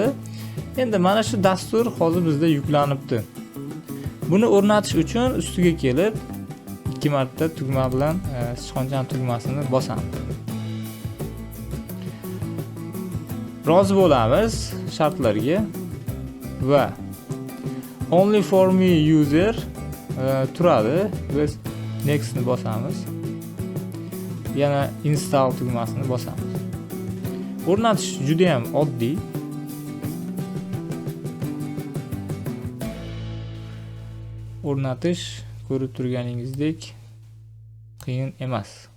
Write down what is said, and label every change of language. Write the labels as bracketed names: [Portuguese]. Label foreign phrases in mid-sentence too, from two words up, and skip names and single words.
[Uzbek] Endi mana shu dastur hozir bizda yuklanibdi. Buni o'rnatish uchun ustiga kelib 2 marta tugma bilan sichqonchani tugmasini bosamiz. Rozi bo'lamiz shartlarga va [English] only for me user [Uzbek] turadi. Biz next ni bosamiz. Yana install tugmasini bosamiz. O'rnatish juda ham oddiy. O'rnatish ko'rib turganingizdek qiyin emas.